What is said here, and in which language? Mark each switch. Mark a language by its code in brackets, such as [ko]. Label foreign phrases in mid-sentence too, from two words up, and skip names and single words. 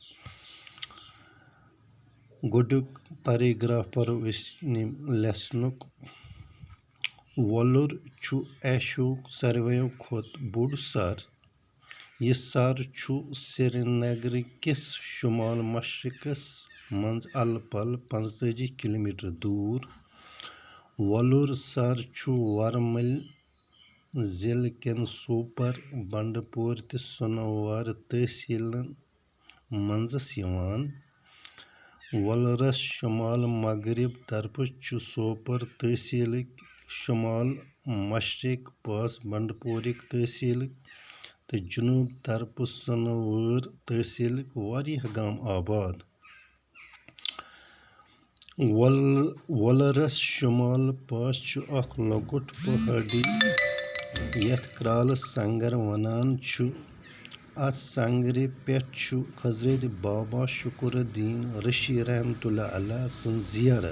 [ks] गोडुक पैराग्राफ परो इस लेसनुक। वोलुर छु एशियाक सारवेयो खोत बोड़ सर। यह सर छु श्रीनगर किस शुमाल मशरिकस मंज अल पल 45 किलोमीटर दूर। वोलुर सर छु वरमल जिल केन सोपर बंडपोर ते सुनवार तहसीलन मंजस यवान। वोलरस शुमाल मगरिब तरफ छु सोपर तहसील शुमाल मशरिक पास बंडपोरिक तहसील तो जुनूब तरफ सुनवर तहसील वारिया गाम आबाद। वोलरस शुमाल पास छु अख लकुट पहाड़ी यथ क्राल संगर वनान छु। अत संगरे पेट छु हजरत बाबा शुकुरुद्दीन रशी रहमतुल्लाह अलैह सन जियारत।